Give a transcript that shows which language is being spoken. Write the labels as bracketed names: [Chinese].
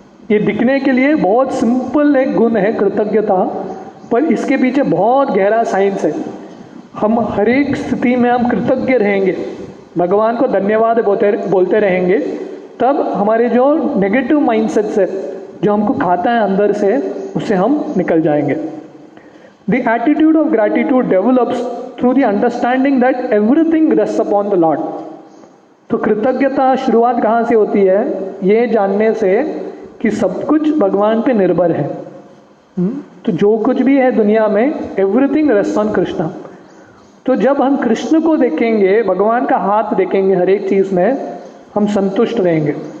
[Hindi] ये दिखने के लिए बहुत सिंपल एक गुण है कृतज्ञता, पर इसके पीछे बहुत गहरा साइंस है। हम हर एक स्थिति में हम कृतज्ञ रहेंगे, भगवान को धन्यवाद बोलते रहेंगे, तब हमारे जो नेगेटिव माइंडसेट्स है जो हमको खाता है अंदर से, उससे हम निकल जाएंगे। [English] The attitude of gratitude develops through the understanding that everything rests upon the Lord। [Hindi] तो कृतज्ञता शुरुआत कहाँ से होती है? ये जानने से कि सब कुछ भगवान पे निर्भर है। तो जो कुछ भी है दुनिया में, [English] Everything rest on Krishna. [Hindi] तो जब हम कृष्ण को देखेंगे, भगवान का हाथ देखेंगे हर एक चीज़ में, हम संतुष्ट रहेंगे।